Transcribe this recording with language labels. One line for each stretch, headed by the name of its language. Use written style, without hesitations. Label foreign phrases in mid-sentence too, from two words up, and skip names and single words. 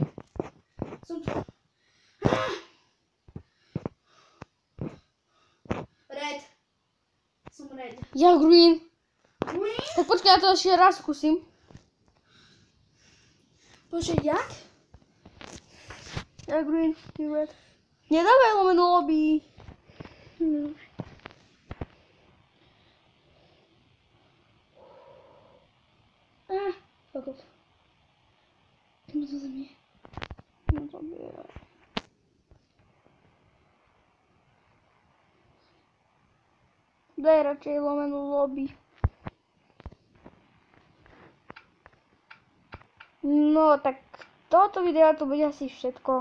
Slovak: Som... Red. Som red. Ja green. Green? Tak počkaj, ja to ešte raz skúsim. Počkaj, jak? Ja green, ty red. Nedávaj lomeno lobby.
English: Fuck off.
Polish: No to za mnie.
Slovak: No to by... Daj radšej lomeno lobby. No tak toto video to bude asi všetko.